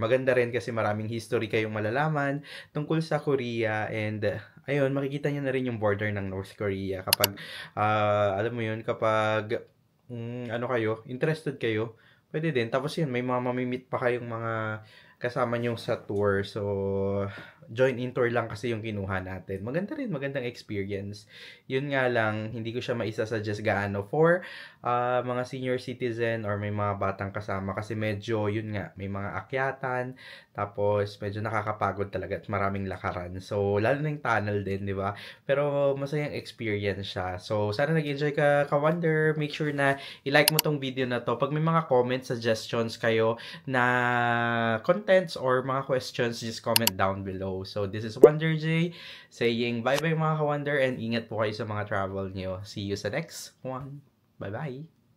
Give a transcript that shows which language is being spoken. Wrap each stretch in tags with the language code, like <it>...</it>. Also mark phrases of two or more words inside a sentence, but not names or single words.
<tl>Maganda rin kasi maraming history kayong malalaman tungkol sa Korea, and ayun, makikita nyo na rin yung border ng North Korea kapag, alam mo yun, kapag, kayo, interested kayo, pwede din. Tapos yun, may mga mamimit pa kayong mga kasama nyo sa tour. So, join-in tour lang kasi yung kinuha natin. Maganda rin, magandang experience. Yun nga lang, hindi ko siya maisa-suggest gaano for mga</tl> <en>senior citizen</en> <tl>or may mga batang kasama kasi medyo, yun nga, may mga akyatan, tapos medyo nakakapagod talaga at maraming lakaran. So, lalo na yung tunnel din, di ba? Pero masayang experience siya. So, sana nag-enjoy ka, Ka-Wonder.</tl> <en>Make sure</en> <tl>na i-like mo tong video na to. Pag may mga comments, suggestions kayo na contents or mga questions,</tl> <en>just comment down below. So, this is Wonder J saying bye-bye</en> <tl>mga Ka-Wonder and ingat po kayo sa mga travel nyo.</tl> <en>See you sa next one. Bye-bye!</en>